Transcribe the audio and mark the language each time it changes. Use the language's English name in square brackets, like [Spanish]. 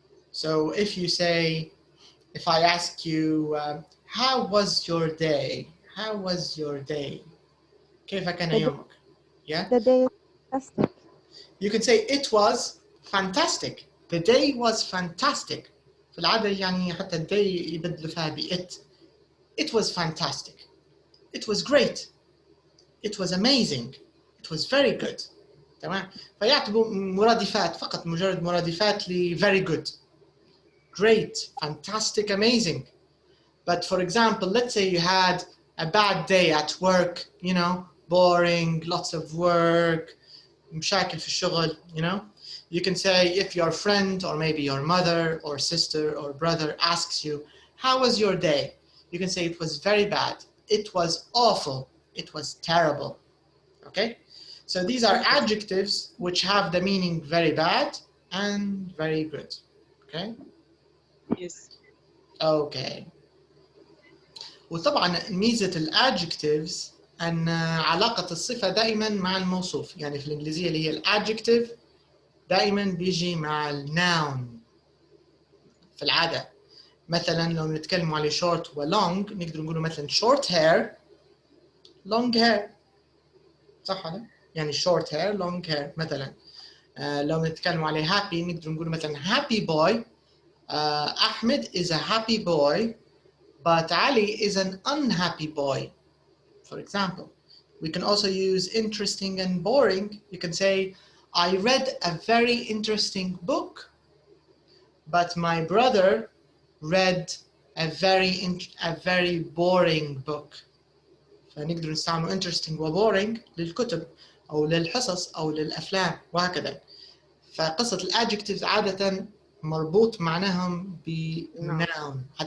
[English] So if you say, if I ask you, how was your day? How was your day? [Arabic] كيف كان يومك? [English] Yeah? The day is fantastic. You can say it was fantastic. The day was fantastic. في العادة يعني حتى the day يبدلوا فيها ب it. It was fantastic. It was great. It was amazing. It was very good. تمام؟ فيعتبروا مرادفات فقط مجرد مرادفات ل very good. Great, fantastic, amazing. But for example, let's say you had a bad day at work, you know, boring, lots of work, [Arabic] مشاكل في الشغل, [English] you know. You can say if your friend or maybe your mother or sister or brother asks you, how was your day? You can say it was very bad. It was awful. It was terrible. Okay? So these are adjectives which have the meaning very bad and very good. Okay? Yes. Okay. [Arabic] وطبعا ميزة الادجectives أن علاقة الصفة دائما مع الموصوف. يعني في الإنجليزية اللي هي الادجective دائما بيجي مع الناون في العادة. مثلا لو نتكلم على short و long نقدر نقول مثلا [English] short hair long hair. [Arabic] صح ولا؟ يعني [English] short hair long hair [Arabic] مثلا. لو نتكلم على happy نقدر نقول مثلا [English] happy boy. Ahmed is a happy boy, but Ali is an unhappy boy. For example, we can also use interesting and boring. You can say, I read a very interesting book, but my brother read a very boring book. [Arabic] فنقدر نستعمل interesting و boring للكتب أو للحصص أو للأفلام وهكذا. فقصة الادجectives عادة مربوط معناهم ب noun.